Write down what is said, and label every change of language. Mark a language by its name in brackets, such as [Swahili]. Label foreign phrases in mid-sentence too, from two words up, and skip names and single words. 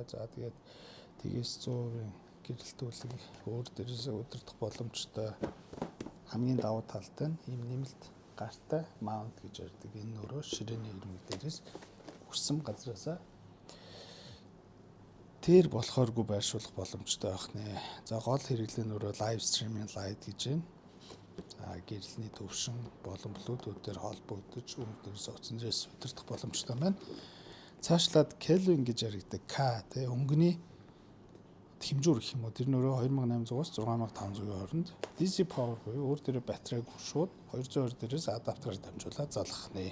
[Mongolian] За тэгээд тгээс 100% гэрэлтүүлэг өөр дээрээс удирдах боломжтой. Хамгийн давуу талтай нь ийм нэмэлт гартай маунт гэж ярьдаг. Энэ өөрөө ширээний ирмэг дээрээс хүссэн газраасаа тэр болохооргүй байршуулах боломжтой байх нэ. За гол хэрэглээ нь өөрөө [English] live streaming light [Mongolian] гэж байна. Гэрэлний төвшин болон Bluetooth-ээр холбогдож өөр дээрээс утсан дээрээс удирдах боломжтой байна. Цаашлаад Kelvin гэж яригддаг K тэ өнгөний хэмжүүр гэх юм уу. Тэр нөрөө 2800-аас 6500-ийн хооронд [English] DC power [Mongolian] буюу өөр дээрээ батарейг шууд 220 дээрээс адаптераар дамжуулаад залгах нэ.